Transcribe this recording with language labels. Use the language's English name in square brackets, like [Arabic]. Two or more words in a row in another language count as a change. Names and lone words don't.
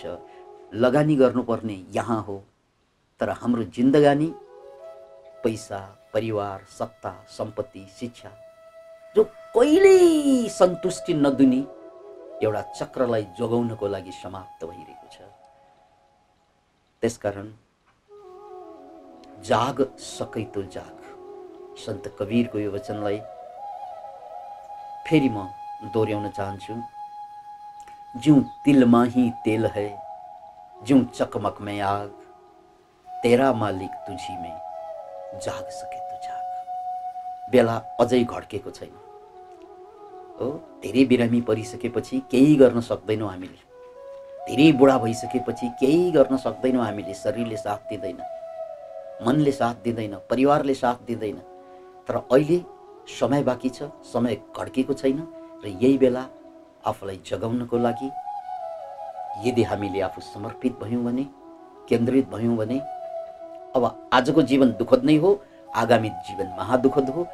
[Nepali] लगानी गर्नुपर्ने यहाँ हो, तर हाम्रो जिन्दगानी पैसा, परिवार, सत्ता, सम्पत्ति, शिक्षा जो कहिल्यै सन्तुष्टि नदिने एउटा चक्रलाई जोगाउनको लागि समाप्त भइरहेको छ। [Hindi] त्यसकारण जाग सकै तो जाग, [Nepali] सन्त कबीरको यो वचनलाई फेरि म दोहोऱ्याउन चाहन्छु। [Hindi] ज्यूं तिलमा ही तेल है, ज्यूं चकमक में आग, तेरा मालिक तुझी में, जाग सके तो जाग। [Nepali] बेला अझै घड्केको छैन हो। धेरै बिरामी परिसकेपछि केही गर्न सक्दैनौँ हामीले। धेरै बुढा भइसकेपछि केही गर्न सक्दैनौँ हामीले। शरीरले साथ दिँदैन, मनले साथ दिँदैन, परिवारले साथ दिँदैन। तर अहिले समय बाँकी छ, समय घड्केको छैन र यही बेला आफूलाई जगाउनको लागि यदि हामीले आफू समर्पित भयौँ भने, केन्द्रित भयौँ भने अब आजको जीवन दुःखद नै हो, आगामी जीवन महादुःखद हो।